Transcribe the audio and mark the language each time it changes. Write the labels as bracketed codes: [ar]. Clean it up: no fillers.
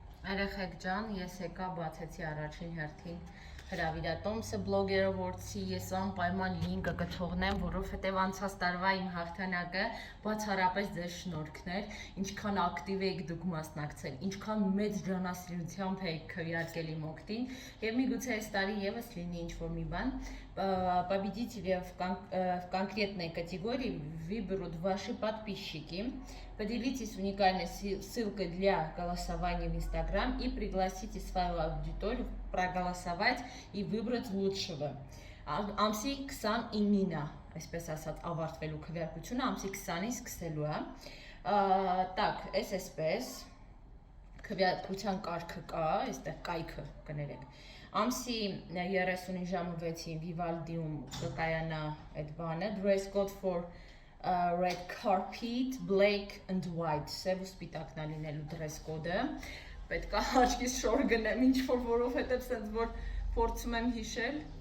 [hy] Երեխեք ջան, ես եկա բացեցի առաջին հերթին հրավիրատոմսը բլոգերը որցի, ես անպայման լինկը կթողնեմ, որովհետև անցած տարվա իմ հաղթանակը բացառապես ձեր շնորհքն էր, ինչքան ակտիվ եք դուք մասնակցել, ինչքան մեծ ջանասիրությամբ եք քվեարկել իմ օգտին, եւ միգուցե այս տարի եւս լինի ինչ-որ մի բան, [ru] победители в конкретной категории выберут ваши подписчики. Поделитесь уникальной ссылкой для голосования в Instagram и пригласите свою аудиторию проголосовать и выбрать лучшего. [hy] Ամսի 29-ը, այսպես ասած, ավարտվելու քվեարկությունը, ամսի 20-ից սկսելու է։ Так, այսպես քվեարկության կարգը կա, այստեղ կայքը կներեք։ Ամսի 30-ի ժամը 6-ին Vivaldium կկայանա այդ բանը, [en] dress code for red carpet, black and white, [hy] սև ու սպիտակն է լինելու dress code-ը, պետք է աչքիս շոր գնեմ, ինչ-որ որովհետև սենց որ փորձում եմ հիշել,